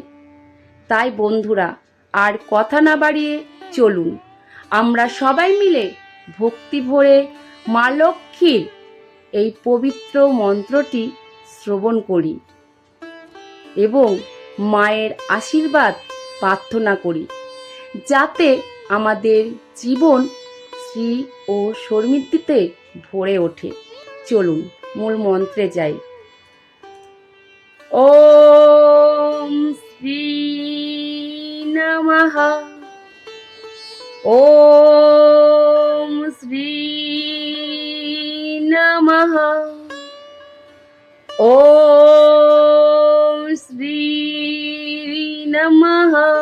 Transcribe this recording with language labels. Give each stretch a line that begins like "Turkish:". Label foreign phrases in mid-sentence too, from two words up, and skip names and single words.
Bangla: তাই বন্ধুরা, আর কথা না বাড়িয়ে চলুন আমরা সবাই মিলে ভক্তি ভরে মা লক্ষ্মীর এই পবিত্র মন্ত্রটি শ্রবণ করি এবং মায়ের আশীর্বাদ প্রার্থনা করি, যাতে আমাদের জীবন শ্রী ও সমৃদ্ধিতে ভরে ওঠে। চলুন মূল মন্ত্রে যাই।
Sanskrit: ওম শ্রী নমঃ। ওম শ্রী নমঃ। ওম শ্রী নমঃ।